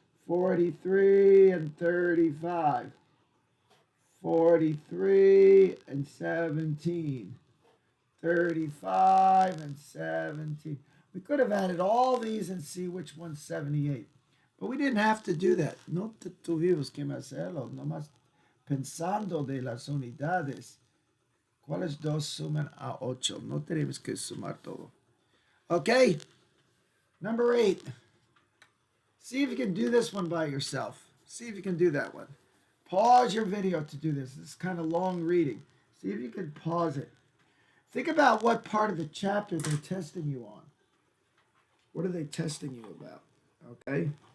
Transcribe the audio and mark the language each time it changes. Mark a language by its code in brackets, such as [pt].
[en] 43 and 35. 43 and 17. 35 and 17. We could have added all these and see which one's 78. But we didn't have to do that. [es] No tuvimos que hacerlo. Nomás pensando de las unidades. ¿Cuáles dos suman a 8? No tenemos que sumar todo. [en] Okay? Number 8. See if you can do this one by yourself. See if you can do that one. Pause your video to do this. This is kind of long reading. See if you can pause it. Think about what part of the chapter they're testing you on. What are they testing you about? Okay?